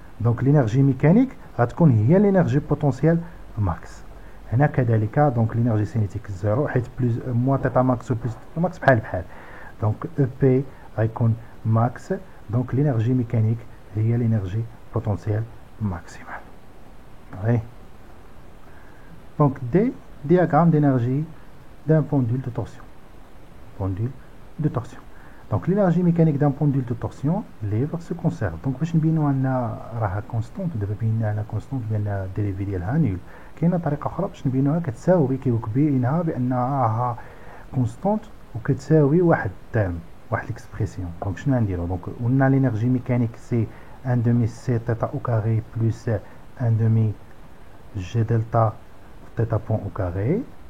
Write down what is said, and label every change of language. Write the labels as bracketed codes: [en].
[ar] دونك لينيرجي ميكانيك غتكون هي لينيرجي بوتونسيال ماكس. هنا كذلك دونك لينيرجي سينيتيك زيرو حيت بلس موان تيتا ماكس و بلس تيتا ماكس بحال. دونك او بي غيكون ماكس، دونك لينيرجي ميكانيك هي لينيرجي بوتونسيال ماكسيمال. وي دونك دي [fr] diagramme d'énergie d'un pendule de torsion. Pendule de torsion. Donc l'énergie mécanique d'un pendule de torsion libre se conserve. Donc [ar] باش نبينو ان راها كونستونت، دابا بينا على كونستونت بان الديريفي ديالها نول. كاينه طريقه اخرى باش نبينوها كتساوي كيبينها بانها راها كونستونت وكتساوي واحد الترم واحد ليكسبريسيون. دونك شنو غنديرو؟ دونك قلنا لينيرجي ميكانيك سي 1 دومي سي تيتا او كاري بلس 1 دومي جي دلتا تيتا بوان او كاري.